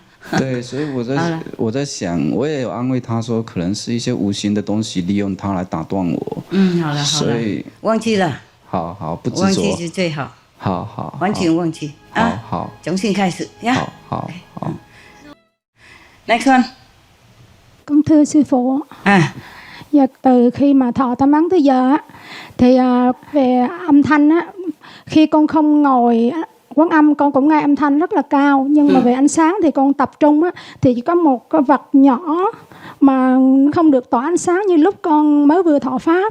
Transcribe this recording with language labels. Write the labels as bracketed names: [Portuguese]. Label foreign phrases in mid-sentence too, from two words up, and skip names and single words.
[Chinese] 对，所以我在想，我也有安慰他说，可能是一些无形的东西利用他来打断我。好了。所以忘记了。好，不执着。忘记是最好。好，完全忘記啊！好，重新開始呀！好。 [English] Next one。 [Vietnamese] Con thưa sư phụ. Từ khi mà thọ tâm ấn tới giờ thì về âm thanh á, khi con không ngồi quán âm con cũng nghe âm thanh rất là cao, nhưng mà về ánh sáng thì con tập trung á thì chỉ có một cái vật nhỏ mà không được tỏa ánh sáng như lúc con mới vừa thọ pháp.